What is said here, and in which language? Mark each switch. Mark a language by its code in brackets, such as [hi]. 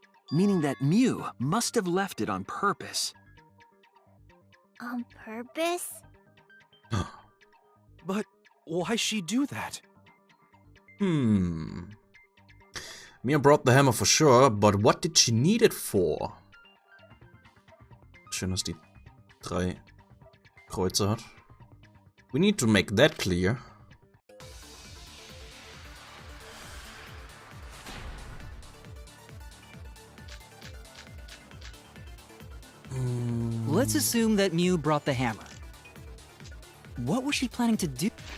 [en] Meaning that Mew must have left it on purpose. On purpose? But why'd she do that? Mia brought the hammer for sure, but what did she need it for? [de] Schön, dass die 3 Kreuze hat. [en] We need to make that clear. Let's assume that Mew brought the hammer. What was she planning to do?